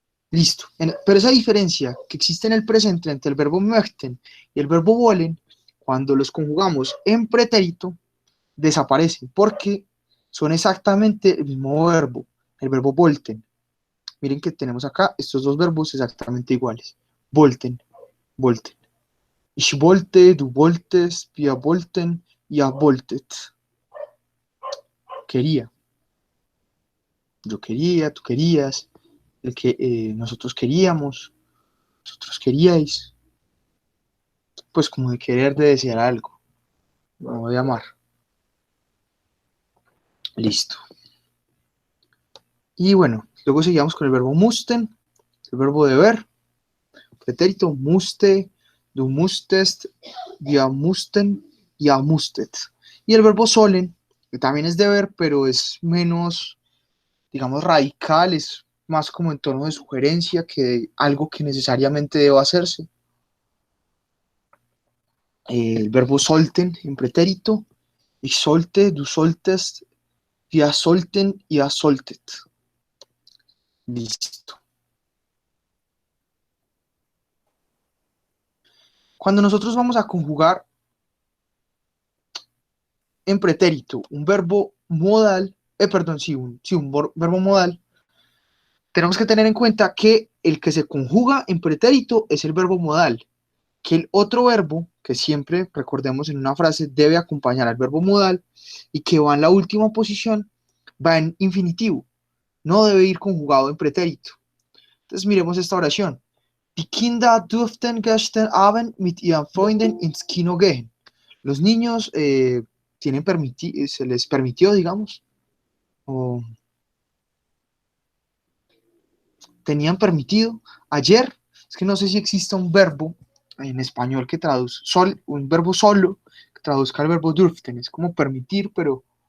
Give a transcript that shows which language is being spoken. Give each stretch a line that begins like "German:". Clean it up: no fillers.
Spanish: Listo. Pero esa diferencia que existe en el presente entre el verbo möchten y el verbo wollen, cuando los conjugamos en pretérito, desaparece, porque son exactamente el mismo verbo, el verbo wollten. Miren que tenemos acá estos dos verbos exactamente iguales.
German: Wollten, wollten. Ich wollte, du wolltest, wir wollten, ihr wolltet.
Spanish: Quería. Yo quería, tú querías, nosotros queríamos, vosotros queríais. Pues como de querer, de desear algo, no de amar. Listo. Y bueno, luego seguimos con el verbo mussten, el verbo deber, pretérito
German: musste, du musstest, wir mussten, ihr musstet.
Spanish: Y el verbo sollen, También es deber, pero es menos, digamos, radical, es más como en tono de sugerencia que algo que necesariamente deba hacerse. El verbo sollten en pretérito,
German: ich sollte, du solltest, wir sollten, ihr solltet.
Spanish: Listo. Cuando nosotros vamos a conjugar en pretérito un verbo modal, perdón, sí, un verbo modal, tenemos que tener en cuenta que el que se conjuga en pretérito es el verbo modal, que el otro verbo, que siempre recordemos en una frase, debe acompañar al verbo modal y que va en la última posición, va en infinitivo, no debe ir conjugado en pretérito. Entonces miremos esta oración.
German: Die Kinder durften gestern Abend mit ihren Freunden ins Kino gehen.
Spanish: Los niños se les permitió, digamos, o tenían permitido ayer, es que no sé si existe un verbo en español que traduzca, un verbo solo que traduzca el verbo durften, es como permitir, pero